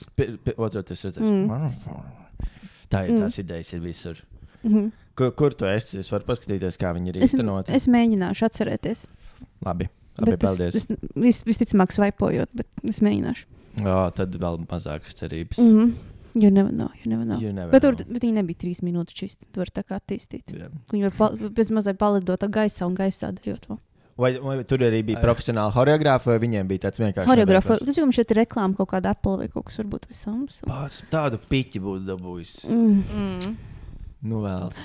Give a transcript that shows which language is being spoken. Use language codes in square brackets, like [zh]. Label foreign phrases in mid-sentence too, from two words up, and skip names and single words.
[lv] Otru tas redzēs. Tā ir tās idejas ir visur. Kur tu esi? Es varu paskatīties, kā viņi ir īstenoti. Es mēģināšu atcerēties. Labi, Bet paldies. Es visticamāk svaipojot, bet es mēģināšu. Tad vēl mazākas cerības. [en] You never know. You never [lv] Bet [en] know. [lv] viņi nebija 3 minūtes čist. Tu vari tā kā attīstīt. Jā. Viņi var bez mazliet palidot gaisā un gaisā dejot vēl. Vai tur arī bija profesionāli horeogrāfi, vai viņiem bija tāds vienkārši Horeogrāfa. nebeigās? Tas jums šeit ir reklāma kaut kāda Apple vai kaut kas varbūt vai Samsung. Tādu piķi būtu dabūjis. Nu vēls.